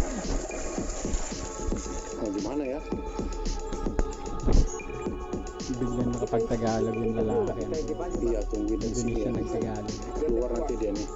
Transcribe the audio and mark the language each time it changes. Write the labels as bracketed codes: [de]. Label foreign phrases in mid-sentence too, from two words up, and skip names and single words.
[id] Oh, gimana ya? [tl] Biglang nakapag-Tagalog yung lalaki. [id] Iya, tungguin di sini Indonesia ya. [tl] nag-Tagalog. [id] Keluar nanti dia nih.